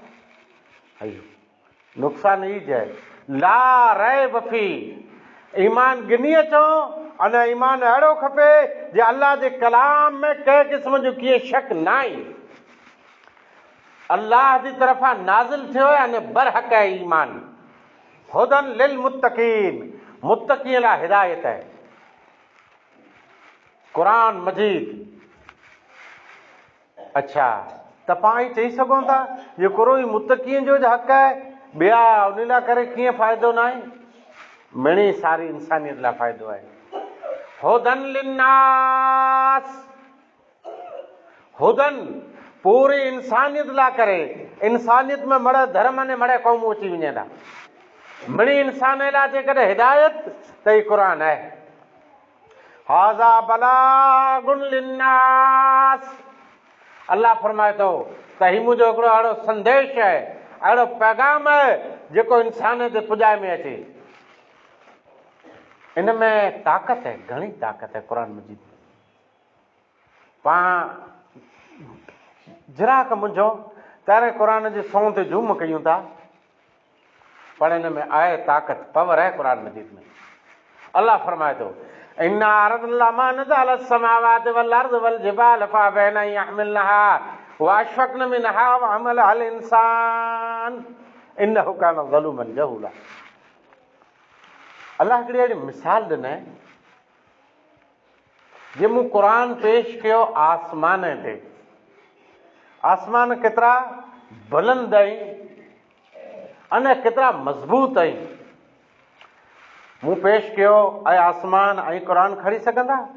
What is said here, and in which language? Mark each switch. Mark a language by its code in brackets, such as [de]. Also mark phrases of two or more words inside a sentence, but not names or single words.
[sd] नुक़सान ई चए ला रहे बफ़ी, ईमान गिनी अचो, अने ईमान अहिड़ो खपे जे अल्लाह जे कलाम में कंहिं क़िस्म जो कीअं शक न आहे, अल्लाह जी तरफ़ां नाज़िल थियो आहे अने बरहक़ आहे ईमान। [ar] هدى للمتقين, [sd] मुत्तक़ीअ लाइ हिदायत आहे क़ुरान मजीद। अच्छा, त पाण ई चई सघूं था ये कुरो ई मुत्तक़ीअ जो हक़ आहे, ॿिया उन लाइ करे कीअं फ़ाइदो न आहे? मिणी सारी इंसानियत लाइ फ़ाइदो आहे। [ar] هدى للناس, [sd] हुदन पूरी इंसानियत लाइ करे, इंसानियत में मड़े धर्म ने मड़े क़ौमूं अची वञे था, मिणी इंसान लाइ जेकॾहिं हिदायत त ही क़ुरान आहे। [ar] هذا بلاغ للناس, [sd] अल्लाह फरमाए थो त ही मुंहिंजो हिकिड़ो अहिड़ो संदेश आहे, अहिड़ो पैगाम आहे जेको इंसान ते पुॼाए में अचे। इन में ताक़त है, घणी ताक़त है क़ुरान मजीद। पाण जिराक मुंझो तारे क़ुरान जे सौ ते झूम कयूं था, पर इन में आहे ताक़त, पावर है क़ुरान मजीद में। अल्लाह फरमाए थो [ar] إنا عرضنا الأمانة على السماوات والأرض والجبال فأبين أن يحملنها وأشفقن منها وحملها الإنسان إنه كان ظلوما جهولا. [sd] अल्लाह हिकिड़ी अहिड़ी मिसाल ॾिनई, जे मूं क़ुरान पेश कयो आसमान ते, आसमान केतिरा बुलंद आहिनि अने केतिरा मज़बूत आहिनि। मूं पेश कयो ऐं आसमान ऐं क़ुरान खणी सघंदा?